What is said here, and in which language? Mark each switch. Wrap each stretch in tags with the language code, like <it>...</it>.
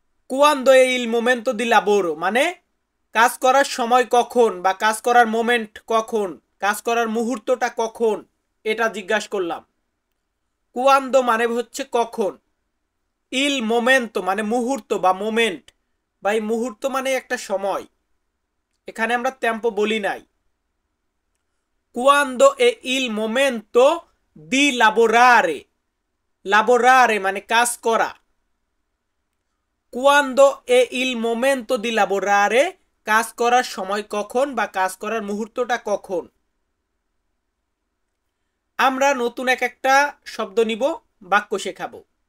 <it>quando è il momento di lavoro</it> <bn>মানে কাজ করার সময় কখন বা কাজ করার মোমেন্ট কখন, কাজ করার মুহূর্তটা কখন, এটা জিজ্ঞাসা করলাম। quando মানে হচ্ছে কখন,</bn> <it>il momento</it> <bn>মানে মুহূর্ত বা মোমেন্ট, বা এই মুহূর্ত মানে একটা সময়। এখানে আমরা টেম্পো বলি নাই।</bn> <it>quando è il momento di lavorare।</it> <bn>lavorare মানে কাজ করা।</bn> <it>quando è il momento di lavorare</it> <bn>কাজ করার সময় কখন বা কাজ করার মুহূর্তটা কখন। আমরা নতুন একটা শব্দ নিব, বাক্য শেখাবো।</bn>